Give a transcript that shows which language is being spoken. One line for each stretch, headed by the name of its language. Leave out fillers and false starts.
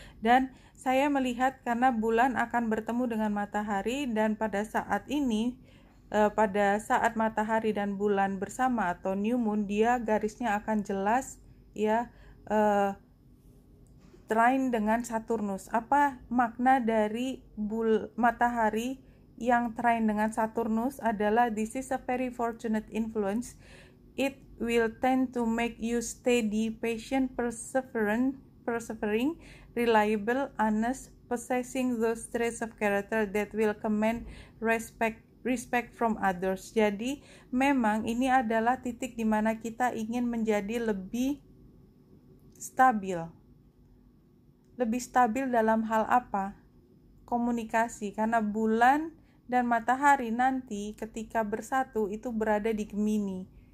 Indonesian: Dan saya melihat karena bulan akan bertemu dengan matahari, dan pada saat ini pada saat matahari dan bulan bersama atau new moon, dia garisnya akan jelas, ya, trine dengan Saturnus. Apa makna dari matahari yang trine dengan Saturnus adalah
English: this is a very fortunate influence. It will tend to make you steady, patient, persevering, reliable, honest, possessing those traits of character that will command respect from others.
Indonesian: Jadi memang ini adalah titik di mana kita ingin menjadi lebih stabil. Lebih stabil dalam hal apa? Komunikasi, karena bulan dan matahari nanti ketika bersatu itu berada di Gemini.